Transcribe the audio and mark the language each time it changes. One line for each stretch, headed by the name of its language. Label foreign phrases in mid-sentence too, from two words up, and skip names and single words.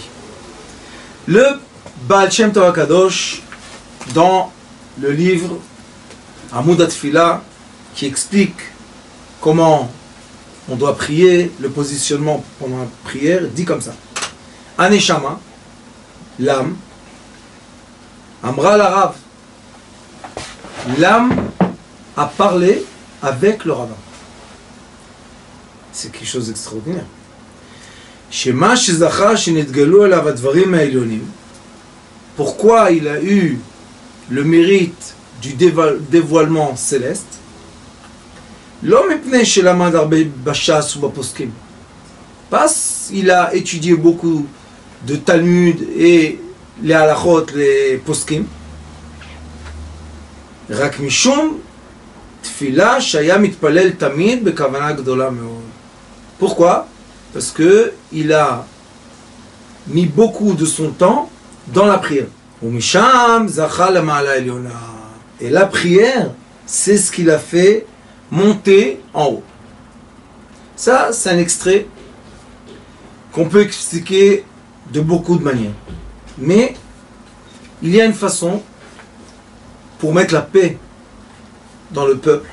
French: Le Baal Shem Tov HaKadosh, dans le livre Amud HaTfila, qui explique comment on doit prier, le positionnement pendant la prière, dit comme ça. Aneshama, l'âme,
Hebrew: אמרה להרב,
French: l'âme a parlé avec le rabbin. C'est quelque chose d'extraordinaire.
Hebrew: שמה שזכה שנתגלו אליו הדברים העליונים.
French: Pourquoi il a eu le mérite du dévoilement céleste?
Hebrew: לא מפני שלמד הרבה בש"ס או בפוסקים.
French: Parce qu'il a étudié beaucoup de Talmud et les halachot, les poskim.
Hebrew: רק משום תפילה שהיה מתפלל תמיד בכוונה גדולה מאוד.
French: Pourquoi? Parce que il a mis beaucoup de son temps dans la prière.
Hebrew: ומשם זכה למעלה עליונה.
French: Et la prière, c'est ce qu'il a fait monter en haut. Ça, c'est un extrait qu'on peut expliquer de beaucoup de manières. Mais il y a une façon pour mettre la paix dans le peuple.